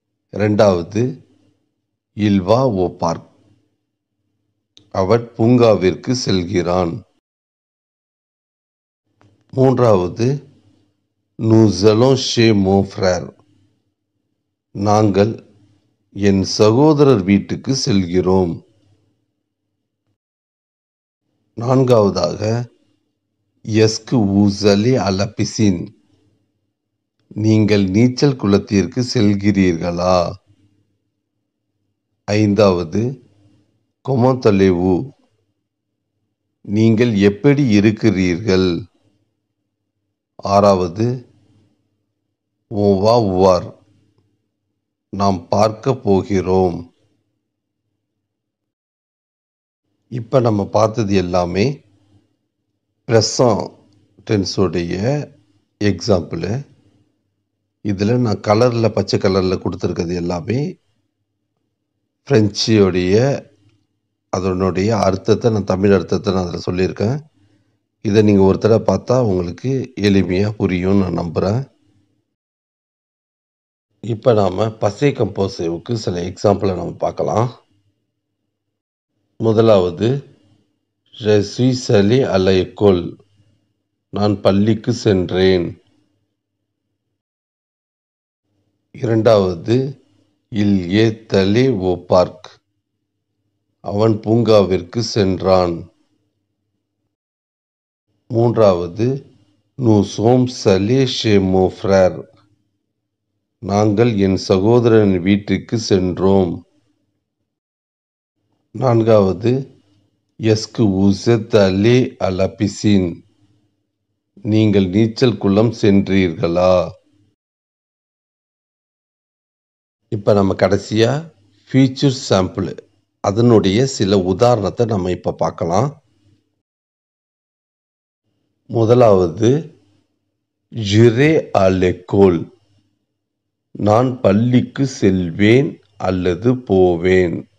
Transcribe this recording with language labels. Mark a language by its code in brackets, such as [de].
[ta] இரண்டாவது [fr] il va au parc, [ta] அவன் பூங்காவிற்கு செல்கிறான். மூன்றாவது [fr] nous allons chez mon frère, [ta] நாங்கள் என் சகோதரர் வீட்டுக்கு செல்கிறோம். நான்காவதாக [fr] est-ce que vous allez à la piscine, [ta] நீங்கள் நீச்சல் குளத்திற்கு செல்கிறீர்களா? ஐந்தாவது [fr] comment allez-vous, [ta] நீங்கள் எப்படி இருக்கிறீர்கள்? ஆறாவது [fr] on va voir, [ta] நாம் பார்க்க போகிறோம். இப்போ நம்ம பார்த்தது எல்லாமே ப்ரெசன்ட் டென்ஸுடைய எக்ஸாம்பிள். இதில் நான் கலரில் பச்சை கலரில் கொடுத்துருக்கிறது எல்லாமே ஃப்ரெஞ்சுடைய அதனுடைய அர்த்தத்தை நான் தமிழ் அர்த்தத்தை நான் அதில் சொல்லியிருக்கேன். இதை நீங்கள் ஒரு தடவை பார்த்தா உங்களுக்கு எளிமையாக புரியும்னு நான் நம்புகிறேன். இப்போ நாம் பசை கம்போசிவுக்கு சில எக்ஸாம்பிளை நம்ம பார்க்கலாம். முதலாவது [fr] je suis allé à l'école, [ta] நான் பள்ளிக்கு சென்றேன். இரண்டாவது [fr] il est allé au parc, [ta] அவன் பூங்காவிற்கு சென்றான். மூன்றாவது [fr] nous sommes allés chez mon frère, [ta] நாங்கள் என் சகோதரன் வீட்டுக்கு சென்றோம். நான்காவது [fr] est-ce que vous êtes allé à la piscine, [ta] நீங்கள் நீச்சல் குளம் சென்றீர்களா? இப்போ நம்ம கடைசியாக ஃபியூச்சர் சாம்பிள் அதனுடைய சில உதாரணத்தை நம்ம இப்போ பார்க்கலாம். முதலாவது [fr] j'irai à l'école, [ta] நான் பள்ளிக்கு செல்வேன் அல்லது போவேன்.